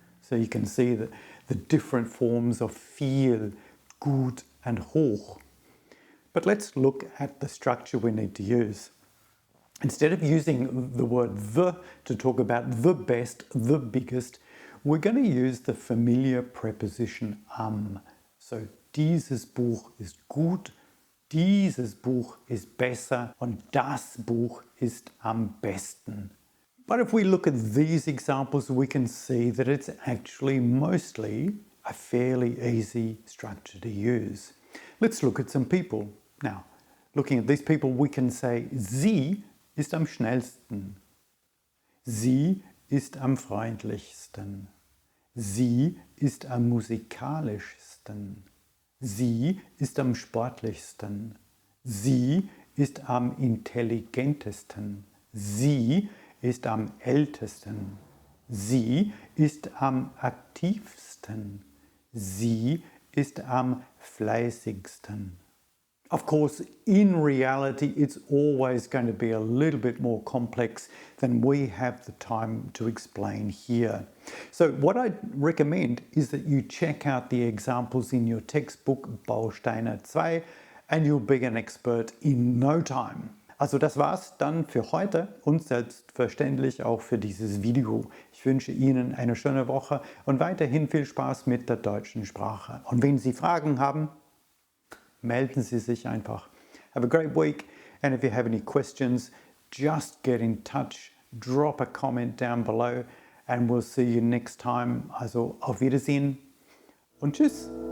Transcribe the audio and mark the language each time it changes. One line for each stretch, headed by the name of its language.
English: So you can see that the different forms of viel, gut and hoch. But let's look at the structure we need to use. Instead of using the word the to talk about the best, the biggest, we're going to use the familiar preposition am.
German: So dieses Buch ist gut, dieses Buch ist besser und das Buch ist am besten.
English: But if we look at these examples, we can see that it's actually mostly a fairly easy structure to use. Let's look at some people. Now, looking at these people, we can say,
German: sie ist am schnellsten. Sie ist am freundlichsten. Sie ist am musikalischsten. Sie ist am sportlichsten. Sie ist am intelligentesten. Sie ist am ältesten. Sie ist am aktivsten. Sie ist am fleißigsten.
English: Of course, in reality, it's always going to be a little bit more complex than we have the time to explain here. So what I recommend is that you check out the examples in your textbook Bausteine 2 and you'll be an expert in no time.
German: Also das war's dann für heute und selbstverständlich auch für dieses Video. Ich wünsche Ihnen eine schöne Woche und weiterhin viel Spaß mit der deutschen Sprache. Und wenn Sie Fragen haben, melden Sie sich einfach.
English: Have a great week, and if you have any questions, just get in touch, drop a comment down below and we'll see you next time.
German: Also auf Wiedersehen und tschüss.